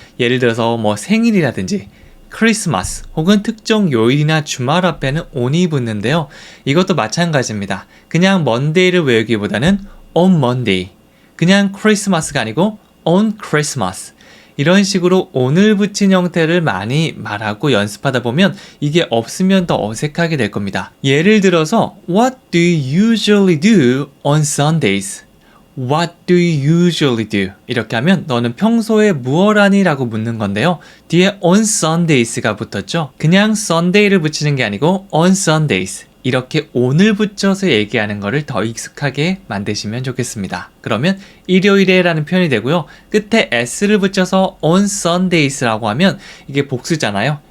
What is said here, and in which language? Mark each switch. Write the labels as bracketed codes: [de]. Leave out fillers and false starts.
[ko] 예를 들어서 뭐 생일이라든지 크리스마스 혹은 특정 요일이나 주말 앞에는 on이 붙는데요. 이것도 마찬가지입니다. 그냥 monday를 외우기보다는 [en] on Monday, [ko] 그냥 크리스마스가 아니고 [en] on Christmas [ko] 이런 식으로 on을 붙인 형태를 많이 말하고 연습하다 보면 이게 없으면 더 어색하게 될 겁니다. 예를 들어서 [en] What do you usually do on Sundays? What do you usually do? [ko] 이렇게 하면 너는 평소에 무얼 하니? 라고 묻는 건데요. 뒤에 [en] on Sundays [ko] 가 붙었죠. 그냥 Sunday를 붙이는 게 아니고 on Sundays 이렇게 on을 붙여서 얘기하는 거를 더 익숙하게 만드시면 좋겠습니다. 그러면 일요일에 라는 표현이 되고요. 끝에 s를 붙여서 [en] on Sundays [ko] 라고 하면 이게 복수잖아요.